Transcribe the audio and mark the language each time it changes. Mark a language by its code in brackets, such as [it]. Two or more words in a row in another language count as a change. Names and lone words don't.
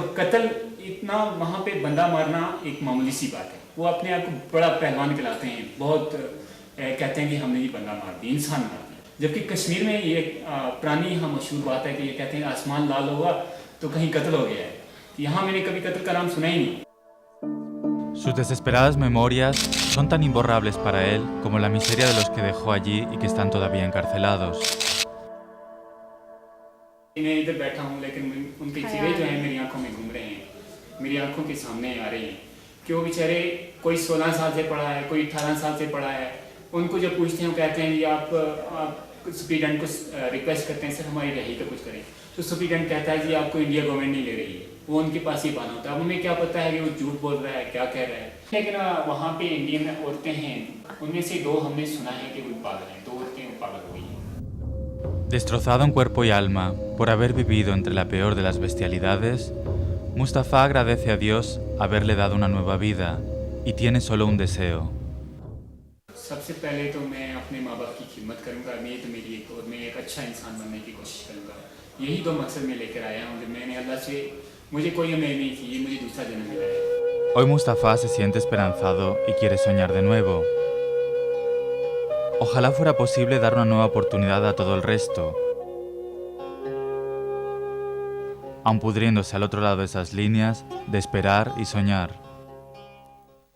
[hi] और कत्ल इतना वहाँ पे बंदा मारना एक मामूली सी बात है, वो अपने आप को बड़ा पहलवान कहलाते हैं, बहुत कहते हैं कि हमने ये बंदा मार दिया, इंसान मार दिया। जबकि कश्मीर में ये पुरानी यहाँ मशहूर बात है कि ये कहते हैं आसमान लाल होगा तो कहीं कत्ल हो गया है, यहाँ मैंने कभी कत्ल का नाम सुना ही नहीं। [es] Sus desesperadas memorias son tan imborrables para él como la miseria de los que dejó allí y que están todavía encarcelados. [hi] मैं इधर बैठा हूँ लेकिन उनके चेहरे जो हैं मेरी आंखों में घूम रहे हैं, मेरी आंखों के सामने आ रहे हैं कि वो बेचारे कोई 16 साल से पढ़ा है, कोई 18 साल से पढ़ा है। उनको जब पूछते हैं वो कहते हैं कि आप सुप्रीटेंडेंट को रिक्वेस्ट करते हैं सर हमारी रही का कुछ करें, तो सुप्रीटेंडेंट कहता है कि आपको [en] India government [hi] नहीं ले रही है, वो उनके पास ही पाना होता है। अब उन्हें क्या पता है कि वो झूठ बोल रहा है, क्या कह रहा है। लेकिन वहाँ पे इंडियन औरतें हैं, उनमें से 2 हमने सुना है कि वो पागल हैं, 2 औरतें पागल हो गई हैं। [es] Destrozado en cuerpo y alma por haber vivido entre la peor de las bestialidades, Mustafa agradece a Dios haberle dado una nueva vida y tiene solo un deseo. [hi] सबसे पहले तो मैं अपने माँ बाप की खिदमत करूँगा, मैं तो मेरी एक और मैं एक अच्छा इंसान बनने की कोशिश करूँगा। यही 2 मकसद मैं लेकर आया हूँ। जब मैंने अल्लाह से, मुझे कोई उम्मीद नहीं थी, ये मुझे दूसरा जन्म मिला है। [es] Hoy Mustafa se siente esperanzado y quiere soñar de nuevo. Ojalá fuera posible dar una nueva oportunidad a todo el resto, aun pudriéndose al otro lado de esas líneas, de esperar y soñar.